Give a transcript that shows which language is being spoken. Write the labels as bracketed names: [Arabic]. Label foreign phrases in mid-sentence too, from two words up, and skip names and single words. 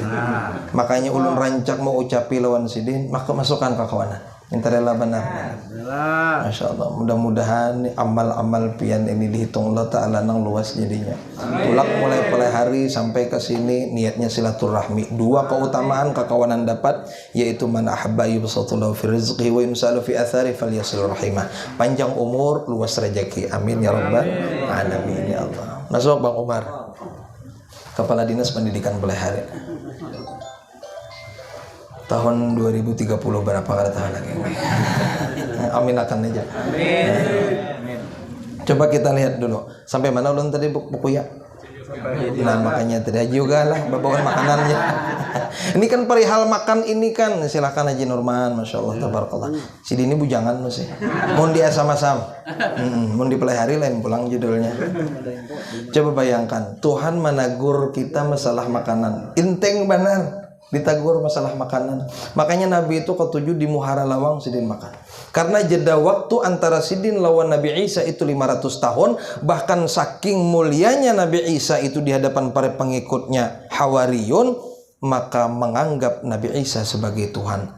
[Banjar] Makanya ulun rancak mau ucapi lawan sidin, maka masukkan kawan. Minta rela benar. Masya Allah. Mudah-mudahan amal-amal pian ini dihitung Allah Ta'ala nang luas jadinya. Tulak mulai pada hari sampai ke sini niatnya silaturahmi. Dua keutamaan kekawanan dapat, yaitu [Arabic] من أحب يبسط الله في رزقه ويمسل في أثره فليصل رحمه. [Indonesian] Panjang umur, luas rezeki. [Arabic] آمين يا رب العالمين يا الله. [Indonesian] Masuk Bang Umar, Kepala Dinas Pendidikan Pelihari. Tahun 2030 berapa kali tahun lagi? [Banjar] Amin akan aja. Amin. [Indonesian] Coba kita lihat dulu. [Banjar] Sampai mana ulun tadi buku ya? Nah makanya tidak juga lah bawaan makanannya. [Indonesian] Ini kan perihal makan ini kan. Silakan Haji Nurman, [Arabic] ما شاء الله تبارك الله. [Indonesian] Si ini bujangan sih. Mohon dia sama-sama. [Banjar] Mohon dipelihari lain pulang judulnya. Coba bayangkan Tuhan menegur kita masalah makanan. Inteng benar. Ditagur masalah makanan. Makanya Nabi itu ketujuh di Muhara Lawang sidin makan. Karena jeda waktu antara sidin lawan Nabi Isa itu 500 tahun. [Indonesian] Bahkan saking mulianya Nabi Isa itu di hadapan para pengikutnya Hawariyun, maka menganggap Nabi Isa sebagai Tuhan.